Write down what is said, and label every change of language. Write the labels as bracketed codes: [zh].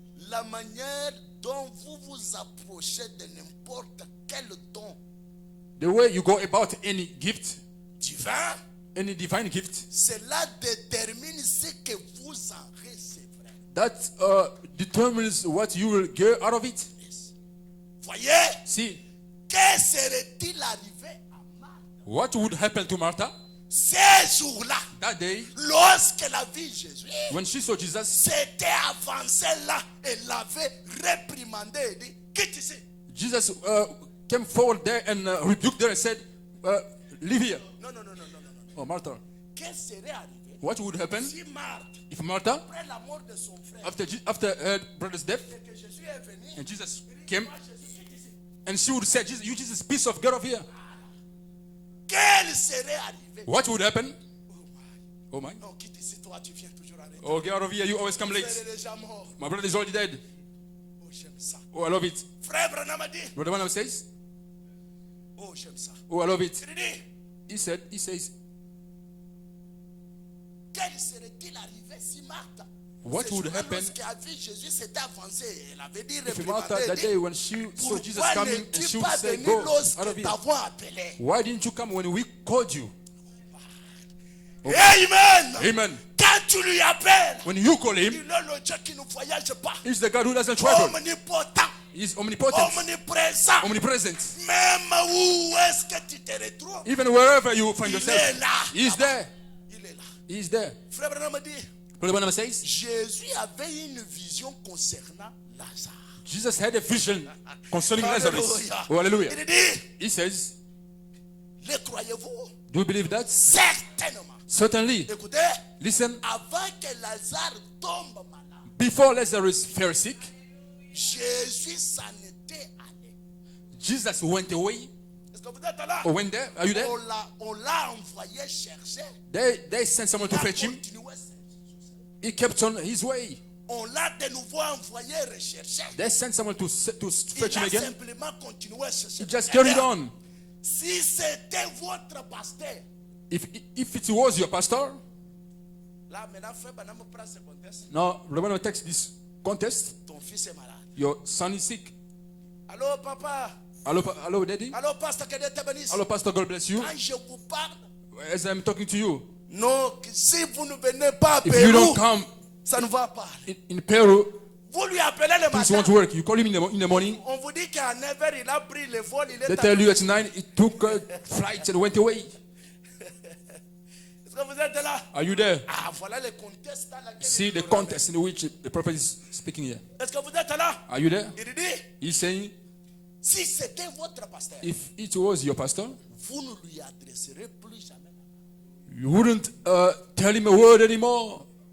[fr] la manière dont vous vous approchez de n'importe quel don [en] the way you go about any gift, [fr] divin, [en] any divine gift, [fr] cela détermine ce que vous en recevrez. [en] that determines what you will get out of it. [fr] Voyez, [en] See, [fr] que serait-il arrivé à Marthe [en] what would happen to Martha [fr] ces jours-là, [en] that day [fr] lorsqu'elle a vu Jésus? [en] when she saw Jesus? [fr] C'était avancé là et l'avait réprimandé et dit, quitte ici. [en] Jesus came forward there and rebuked her and said, leave here. [fr] Non. [en] Oh, Martha. [fr] Qu'est-ce qui serait arrivé [en] What would happen [fr] si Marthe, [en] if Martha, [fr] après la mort de son frère, [en] after her brother's death, [fr] et que Jésus est venu, [en] and Jesus [fr] il dit, [en] came, [fr] moi, Jésus, quitte ici. [en] and she would say, Jesus, you Jesus, piece of get off here. [fr] Quel serait arrivé? [en] What would happen? Oh my. Oh my. [fr] Non, quitte ici, toi, tu viens toujours en retard. [en] Oh, get out of here. You always come [fr] Frère [en] late. [fr] est déjà mort. [en] My brother is already dead. [fr] Oh, j'aime ça. [en] Oh, I love it. [fr] Frère Branham a dit, [en] Brother Branham says, [fr] oh, j'aime ça. [en] oh, I love it. [fr] Il dit, [en] He says, [fr] quel serait-il arrivé si Marthe, [en] what would happen [fr] lorsqu'elle a vu Jésus, s'était avancé, elle avait dit, [en] if Martha [fr] réprimandé, [en] that [fr] dit, [en] day when she saw Jesus [fr] pourquoi [en] coming and [fr] n'es-tu [en] she would [fr] pas [en] say, [fr] venu [en] go out of [fr] lorsque [en] here. [fr] t'avons appelé? [en] Why didn't you come when we called you? [fr] Amen. [en] Amen. [fr] Quand tu lui appelles, [en] When you call him, [fr] il est le Dieu qui ne voyage pas. [en] he's the God who doesn't travel. [fr] Omnipotent, [en] He's omnipotent, [fr] omniprésent. [en] omnipresent. [fr] Même où est-ce que tu te retrouves, [en] Even wherever you find [fr] il [en] yourself, [fr] est là. [en] he's there. [fr] Il est là. [en] He's there. [fr] Frère Branham dit, [en] Brother Branham says, [fr] Jésus avait une vision concernant Lazare. [en] Jesus had a vision concerning Lazarus. [fr] Oh, hallelujah. Il dit, [en] He says, [fr] le croyez-vous? [en] do you believe that? [fr] Certainement. [en] Certainly. [fr] Écoutez, [en] Listen, [fr] avant que Lazare tombe malade, [en] before Lazarus fell sick, [fr] Jésus s'en était allé. [en] Jesus went away. [fr] Est-ce que vous êtes là? [en] Or went there. Are you there? [fr] On l'a envoyé chercher. [en] They sent someone to [fr] Il a [en] fetch him. [fr] continué. [en] He kept on his way. [fr] On l'a de nouveau envoyé rechercher. [en] They sent someone to fetch [fr] Il [en] him [fr] a [en] again. [fr] simplement continué à chercher. [en] He just carried on. [fr] Si c'était votre pasteur, [en] If it was your pastor, [fr] là maintenant, frère Branham prend ce contexte. [en] now remember takes this contest. [fr] Ton fils est malade. [en] Your son is sick. [fr] Allô, papa. [en] Hello, daddy. [fr] Allô, pasteur, que Dieu te bénisse. [en] Hello, pastor. God bless you. [fr] Quand je vous parle, [en] As I'm talking to you, [fr] non, si vous ne venez pas à [en] if you don't [fr] Pérou, [en] come [fr] ça ne va pas. [en] in Peru, [fr] Vous lui appelez le [en] things [fr] matin. [en] won't work. You call him in the morning. [fr] On vous dit qu'à 9h, il a pris le vol. Il [en] They [fr] est [en] tell you at 9 it took a flight and went away. [fr] Est-ce que vous êtes là? [en] Are you there? [fr] Ah, voilà le contexte dans lequel [en] See [fr] il [en] the [fr] nous [en] context in which the prophet is speaking here. [fr] ramène. Est-ce que vous êtes là? [en] Are you there? [fr] Il dit, [en] He's saying, [fr] si c'était votre pasteur, [en] if it was your pastor, [fr] vous ne lui adresserez plus jamais. [en] you wouldn't tell him a word anymore.